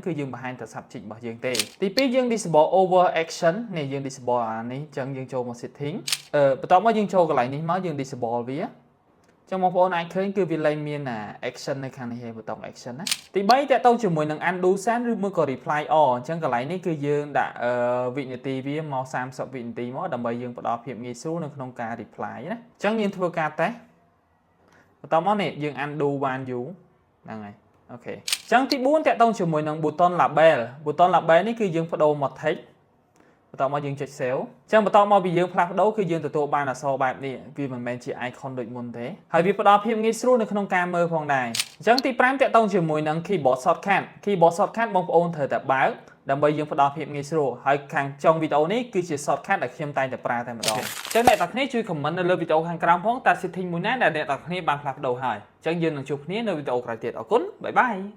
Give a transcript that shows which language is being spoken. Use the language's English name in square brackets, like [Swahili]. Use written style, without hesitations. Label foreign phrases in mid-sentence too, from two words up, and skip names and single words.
[Khmer] គឺយើងបង្ហាញតែ subject របស់យើងទេទី2យើង [English] disable over action [Khmer] នេះយើង disable អានេះចឹងយើងចូលមក setting បន្ទាប់មកយើងចូលកន្លែងនេះមកយើង disable វាចឹងបងប្អូនអាចឃើញគឺវាលែងមាន action នៅខាងនេះឯងប៊ូតុង action ណាទី 3តកតងជាមួយនឹង [English] undo send [Khmer] ឬមួយក៏ [English] reply all [Khmer] អញ្ចឹងកន្លែងនេះគឺយើងដាក់វិនាទីវាមក30វិនាទីមកដើម្បីយើងផ្ដល់ភាពងាយស្រួលនៅក្នុងការ reply ណា អញ្ចឹងយើងធ្វើការតេស្តបន្ទាប់មកនេះយើង [English] undo one you [Khmer] ហ្នឹងហើយអូខេអញ្ចឹងទី4តកតងជាមួយនឹង [English] button label [Khmer] នេះ គឺយើងបដូរមក text បន្ទាប់មកយើងចុច save អញ្ចឹងបន្ទាប់មកពីយើងផ្លាស់ប្ដូរគឺយើងទទួលបានអក្សរបែបនេះវាមិនមែនជា icon ដូចមុនទេហើយវាផ្ដល់ភាពងាយស្រួលនៅក្នុងការមើលផងដែរអញ្ចឹងទី5តកតងជាមួយនឹង [English] keyboard shortcut [Khmer] បងប្អូនត្រូវតែបើកដើម្បីយើងផ្ដល់ភាពងាយស្រួលហើយខាងចុងវីដេអូនេះគឺជា shortcut ដែលខ្ញុំតែងតែប្រើតែម្ដងអញ្ចឹងអ្នកទាំងគ្នាជួយ comment នៅលើវីដេអូខាងក្រោមផងតើ setting មួយណាដែលអ្នកទាំងគ្នាបានផ្លាស់ប្ដូរហើយអញ្ចឹងយើងនឹងជួបគ្នានៅវីដេអូក្រោយទៀតអរគុណបាយបាយ